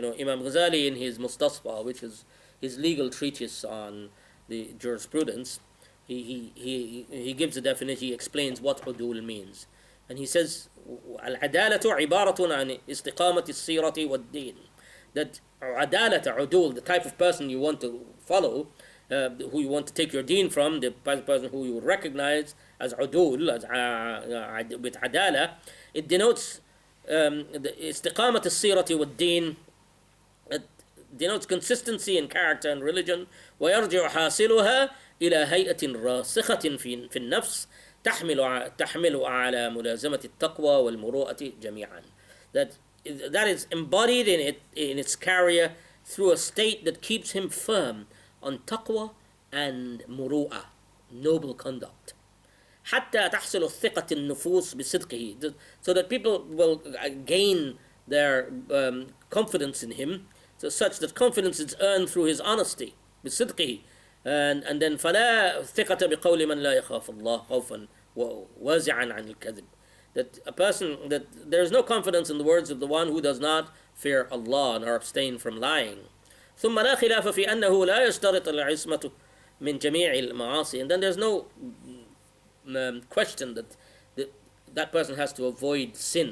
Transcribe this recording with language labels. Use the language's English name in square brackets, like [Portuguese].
[English] You know, Imam Ghazali in his Mustasfa, which is his legal treatise on the jurisprudence, he gives a definition, he explains what udul means. And he says, [Arabic] العدالة عبارة عن استقامة السيرة والدين. [English] That عدالة, udul, the type of person you want to follow, who you want to take your deen from, the person who you would recognize as udul, with adala, it denotes [Arabic] استقامة السيرة والدين. [English] It denotes consistency in character and religion. [Arabic] ويرجع حاصلها إلى هيئة راسخة في النفس تحمل على ملازمة التقوى والمروءة جميعا. [English] That is embodied in its carrier through a state that keeps him firm on taqwa and muru'ah, noble conduct. [Arabic] حتى تحصل الثقة النفوس بصدقه, [English] so that people will gain their confidence in him, so such that confidence is earned through his honesty [Arabic] بصدقه. [English] And then [Arabic] فلا ثقة بقول من لا يخاف الله خوفا وازعا عن الكذب. [English] That a person, that there is no confidence in the words of the one who does not fear Allah and are abstain from lying. [Arabic] ثم لا خلاف في أنه لا يشترط العصمة من جميع المعاصي. [English] And then there's no question that person has to avoid sin.